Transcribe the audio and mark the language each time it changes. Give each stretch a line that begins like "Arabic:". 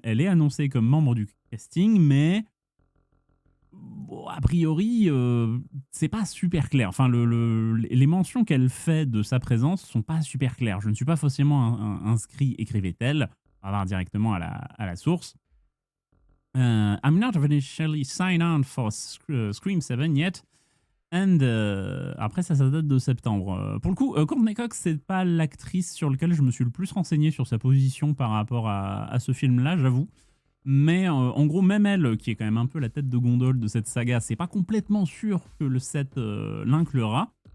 French: Elle est annoncée comme membre du casting, mais... Bon, a priori, c'est pas super clair. Enfin, les mentions qu'elle fait de sa présence sont pas super claires. Je ne suis pas forcément inscrit, écrivait-elle. On va voir directement à la source.
English: I'm not officially signed on for Scream 7 yet.
French: And après ça date de septembre. Pour le coup, Courtney Cox, c'est pas l'actrice sur laquelle je me suis le plus renseigné sur sa position par rapport à ce film-là, j'avoue. Mais en gros, même elle, qui est quand même un peu la tête de gondole de cette saga, c'est pas complètement sûr que le 7 l'inclura.